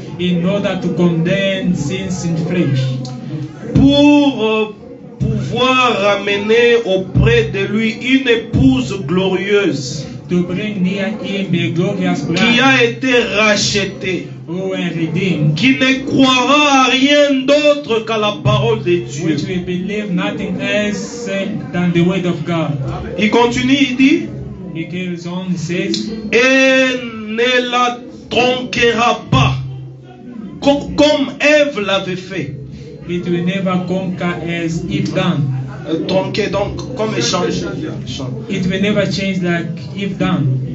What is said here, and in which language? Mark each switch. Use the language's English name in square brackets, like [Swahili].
[English] in order to condemn sins in flesh, [French] pour pouvoir ramener auprès de lui une épouse glorieuse, [English] to bring near him a glorious bride, [French] qui a été rachetée, [English] who were redeemed, [French] qui ne croira à rien d'autre qu'à la parole de Dieu. [English] which will believe nothing else than the word of God. [French] Il continue, il dit, [English] He carries on, he says, [French] et ne la tronquera pas, comme Ève l'avait fait. [English] it will never conquer as Eve done. [French] Tronquer, donc, comme échanger. [English] It will never change like Eve done.